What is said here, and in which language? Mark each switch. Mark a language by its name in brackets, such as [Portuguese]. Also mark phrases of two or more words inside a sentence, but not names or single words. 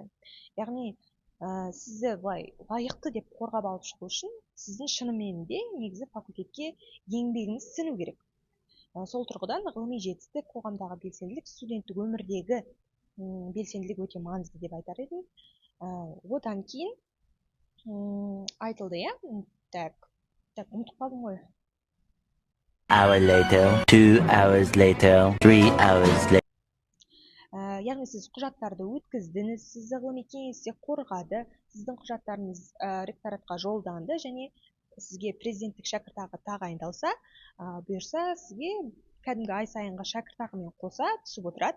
[Kazakh] Яғни сізді лайықты деп қорғап алып шығу үшін сіздің шынымен де негізі факультетке еңбегіңіз сіңу керек. Сол тұрғыдан ғылыми жетістік, қоғамдағы белсенділік, студенттік өмірдегі белсенділік өте маңызды деп айтар едім. Одан кейін айтылды, Так, ұмытып қалдым ғой. [English] Hour later, 2 hours later, 3 hours later. [Kazakh] Яғни сіз құжаттарды өткіздіңіз, сізді ғылыми кеңесте қорғады, сіздің құжаттарыңыз ректоратқа жолданды, және сізге президенттік шәкіртақы тағайындалса, бұйырса сізге кәдімгі ай сайынғы шәкіртақымен қоса түсіп отырады.